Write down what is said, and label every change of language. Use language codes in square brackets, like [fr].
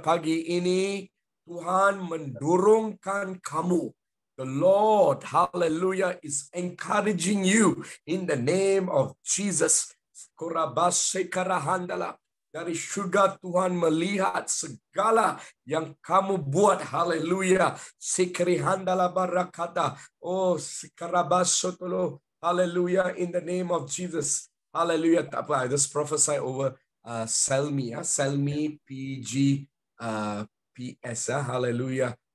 [ms] Pagi ini Tuhan mendorongkan kamu. [en] The Lord, hallelujah, is encouraging you in the name of Jesus. Kurabasekarahandala. [ms] Dari surga Tuhan melihat segala yang kamu buat. Haleluya. Sikrihandala barakata. Oh, sikarabasotolo. [en] Hallelujah. In the name of Jesus. Hallelujah. I just prophesy over Selmi. Selmi PG PS. Hallelujah.